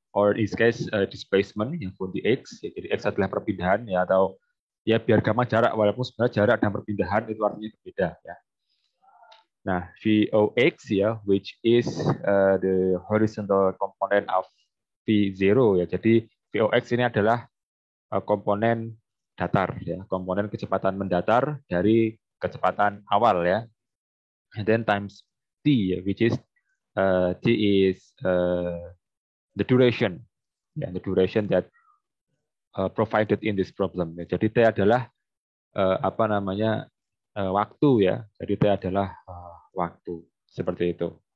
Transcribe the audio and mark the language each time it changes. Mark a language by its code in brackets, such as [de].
[en] or in this case displacement [id] yang [en] for the x, [id] ya, jadi x adalah perpindahan ya, atau ya biar gampang jarak, walaupun sebenarnya jarak dan perpindahan itu artinya berbeda ya. [en] Nah, Vox ya, which is the horizontal component of V0 ya. [id] Jadi Vox ini adalah komponen datar ya, komponen kecepatan mendatar dari kecepatan awal ya. [en] And then times t ya, which is t is the duration ya, the duration that provided in this problem ya. [id] Jadi t adalah apa namanya waktu ya. Jadi t adalah waktu seperti itu.